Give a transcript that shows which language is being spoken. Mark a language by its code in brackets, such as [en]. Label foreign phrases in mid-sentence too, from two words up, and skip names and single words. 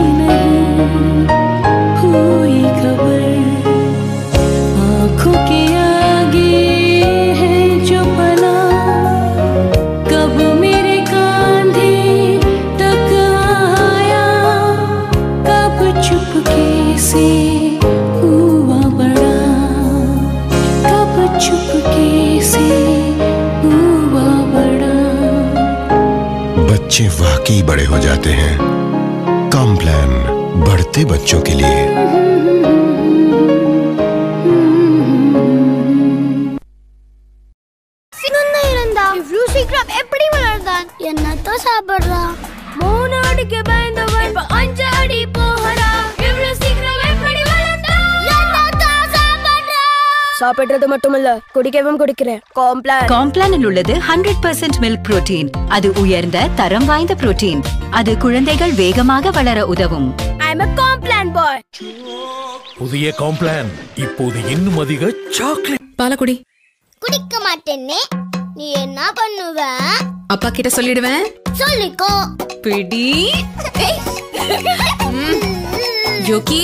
[hi] नहीं हुई खबर आंखों के आगे है जो पला कब मेरे कांधे तक आया कब चुपके से हुआ बड़ा कब चुपके से हुआ बड़ा। बच्चे वाकई बड़े हो जाते हैं। कॉम्प्लान बढ़ते बच्चों के लिए। [ta] என்னத்த சாப்பிடுறா 3 அடிக்கு பயந்தவன் இப்ப 5 அடி போறா இவ்ளோ சீக்கிரம் எப்படி வளர்ந்தா என்னத்த சாப்பிடுறா சாப்பிடுறது மட்டுமல்ல குடிக்கவும் குடிக்கிறேன் காம்ப்ளானில் உள்ளது 100% [en] milk protein. [ta] அது உயர்ந்த தரம் வாய்ந்த புரோட்டீன். அது குழந்தைகள் வேகமாக வளர உதவும். [en] I am a Complan boy. [ta] புதிய காம்ப்ளான் இப்போது இன்னும் அதிக சாக்லேட். பாலகுடி குடிக்க மாட்டேனே. நீ என்ன பண்ணுவ? அப்பா கிட்ட சொல்லிடுவேன். சொல்லிக்கோ. பிடி. ஜோக்கி